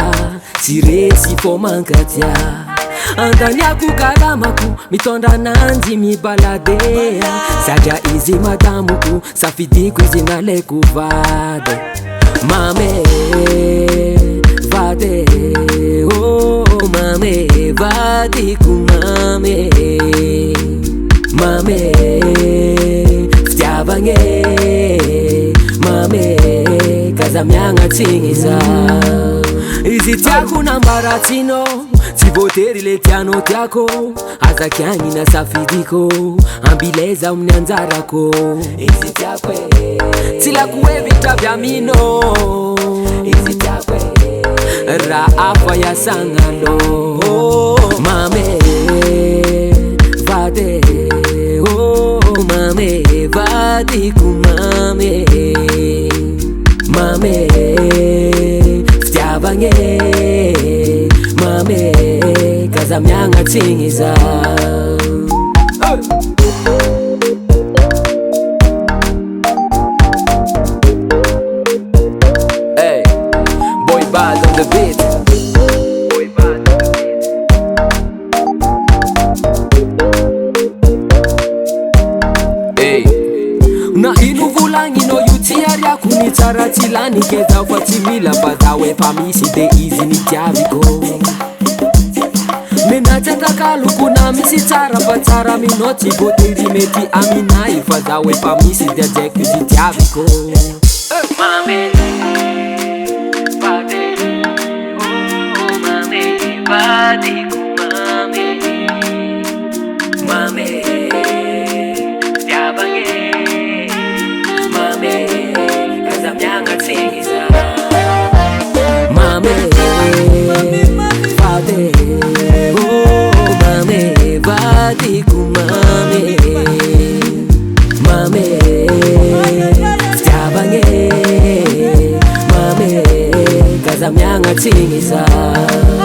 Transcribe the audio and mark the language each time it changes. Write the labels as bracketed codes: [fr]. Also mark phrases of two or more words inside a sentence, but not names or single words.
[mg] tsy resy fô mankatia andaniako kalamako mitondra ananjy mibaladea satria izy madamoko safidiko izy nalaiko vady mame vady oh mame vadiko mame mame fitiavagne mame kaza miagnatsiny za izy tiako nambaratsino tsy voatery le tianao tiako azakiagny na safidiko ambileza amin'ny anjarako izy tiako tsy lako hoe vitravy amino izy tiako raha afa iasagnano mame vady oh mame vadiko mame mame fitiavagne mame kaza miagnatsiny za [en] hey boy bad on the beat [mg] na ino volagninao io tsy ariako ny tsara tsy lany ke zaho fa tsy mila fa zaho efa misy de izy nitiaviko menatsatrakaloko na misy tsara fa tsara aminao tsy voatery mety aminay fa zaho efa misy de ajaiko izy tiaviko mame vady oh mame vadiko mame mame mame vady oh mame vadiko mame mame fitiavagne mame kaza miagnatsiny za